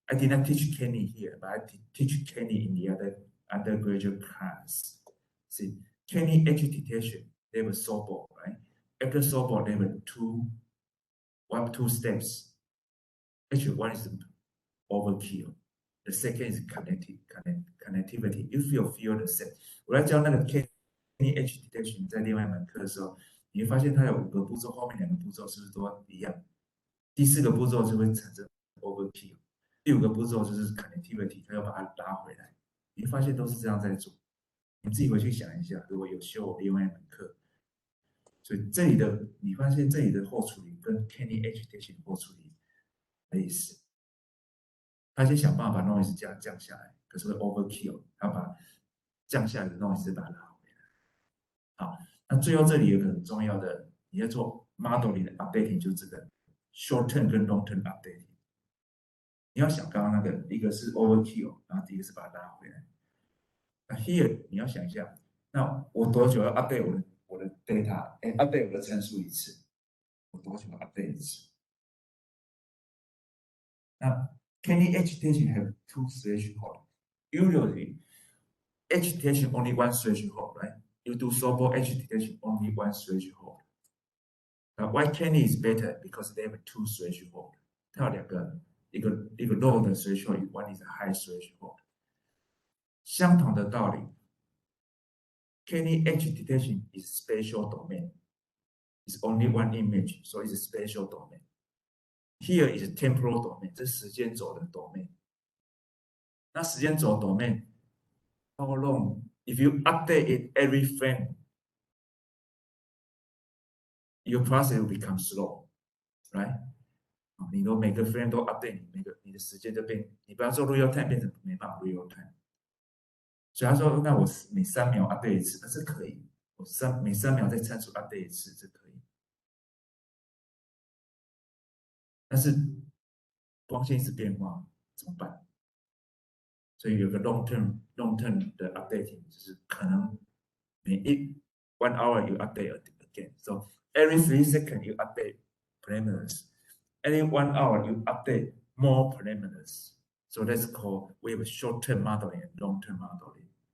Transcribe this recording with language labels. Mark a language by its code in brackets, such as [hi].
[en] I did not teach Kenny here, but I teach Kenny in the other undergraduate class. See, Kenny edge detection, they have a softball, right? After softball, they have two steps. Actually, one is overkill. The second is connectivity. If you feel the same， [zh] 我在教那个 Kenny edge detection 在另外一门课的时候，你会发现它有5个步骤，后面2个步骤是不是都一样？第4个步骤就会产生 overkill， 第5个步骤就是 connectivity， 它要把它拉回来。你会发现都是这样在做。你自己回去想一下，如果有修另外一门课，所以这里的你发现这里的后处理跟 Kenny edge detection 后处理类似。他先想办法把 noise 降下来，可是会 overkill， 他把降下来的 noise 把它拉回来。好，那最后这里有个很重要的，你要做 modeling 的 updating， 就是这个 short term 跟 long term updating。你要想刚刚那个，一个是 overkill， 然后第一个是把它拉回来。那 here 你要想一下，那我多久要 update 我的 data，update 我的参数一次？我多久要 update 一次？ [en] 那 Kenny edge detection have 2 thresholds. Usually, edge detection only 1 threshold, right? You do softball edge detection only 1 threshold. Now, why Kenny is better? Because they have 2 thresholds. [zh] 它有2个，一个 low 的 threshold， [en] one is a high threshold. [zh] 相同的道理 [en] ，Kenny edge detection is spatial domain. It's only 1 image, so it's a spatial domain. Here is temporal domain， [zh] 这是时间轴的 domain。那时间轴 [en] domain how long? If you update it every frame, your process will become slow, right? [zh] 你如果每个 frame 都 update， 你的时间就变，你不要做 real time 变成没办法 real time。所以他说，那我每3秒 update 一次，那是可以。我每3秒再参数 update 一次，这可以。但是光线一直变化怎么办？所以有个 long term 的 updating， 就是可能每1 hour [en] you update again. So every 3 seconds you update parameters. Every 1 hour you update more parameters. So that's called, we have a short-term modeling and long-term modeling.